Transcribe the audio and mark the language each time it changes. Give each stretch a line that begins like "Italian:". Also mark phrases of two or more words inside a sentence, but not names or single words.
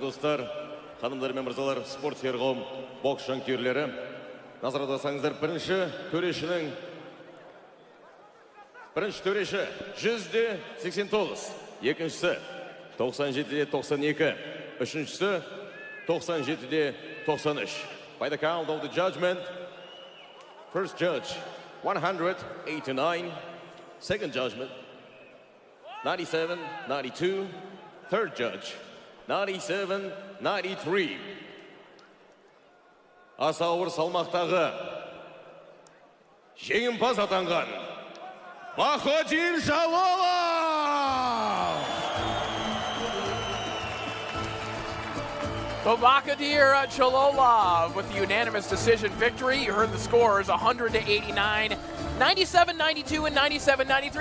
Kazakh: достар, ханымдар мен мырзалар, спорт сүйер қауым, бокс жанкүйерлері, назарда саңыздар, бірінші төреші 100-89, екіншісі 97-92, үшіншісі 97-93.
English: By the count of the judgment, first judge 189, second judgment 97-92, third judge 97-93.
Kazakh: Аса ауыр салмақтағы жеңімпаз атанған Bakhodir Jalolov!
English: So Bakhodir Jalolov with the unanimous decision victory. You heard the scores, 100-89, 97-92, and 97-93.